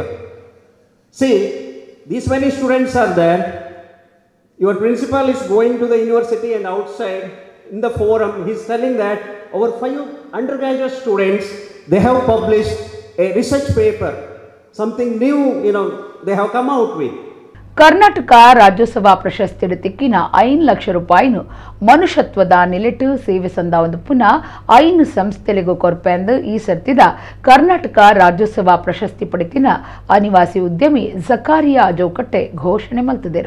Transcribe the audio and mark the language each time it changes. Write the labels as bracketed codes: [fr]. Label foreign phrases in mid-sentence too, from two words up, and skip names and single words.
[en] See, these many students are there. Your principal is going to the university and outside in the forum, he is telling that our 5 undergraduate students, they have published a research paper, something new, they have come out with. [tcy] ಕರ್ನಾಟಕ ರಾಜ್ಯೋತ್ಸವ ಪ್ರಶಸ್ತಿ ತಿಕ್ಕಿನ 5 ಲಕ್ಷ ರೂಪಾಯಿನು ಮನುಷ್ಯತ್ವದ ನಿಲೆಟ್ಟು ಸೇವೆ ಸಂದ ಒಂದು ಪುನಃ 5 ಸಂಸ್ಥೆಗಳಿಗೂ ಕೊರಪೆಂದು ಈ ಸರ್ತಿದ ಕರ್ನಾಟಕ ರಾಜ್ಯೋತ್ಸವ ಪ್ರಶಸ್ತಿ ಪಡಿತಿನ ಅನಿವಾಸಿ ಉದ್ಯಮಿ ಜಕಾರಿಯಾ ಜೋಕಟ್ಟೆ ಘೋಷಣೆ ಮಲ್ತಿದರು.